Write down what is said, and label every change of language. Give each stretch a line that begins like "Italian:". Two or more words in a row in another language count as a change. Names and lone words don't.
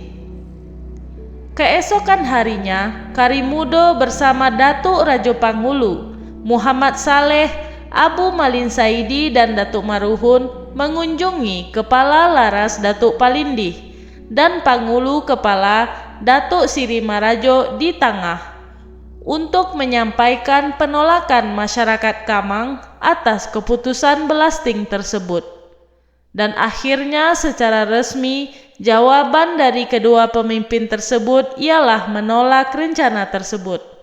Indonesian: Keesokan harinya, Karimudo bersama Datuk Rajo Panghulu, Muhammad Saleh, Abu Malin Saidi, dan Datuk Maruhun mengunjungi Kepala Laras Datuk Palindih dan Panghulu Kepala Datuk Siri Marajo di tengah untuk menyampaikan penolakan masyarakat Kamang atas keputusan blasting tersebut. Dan akhirnya secara resmi jawaban dari kedua pemimpin tersebut ialah menolak rencana tersebut.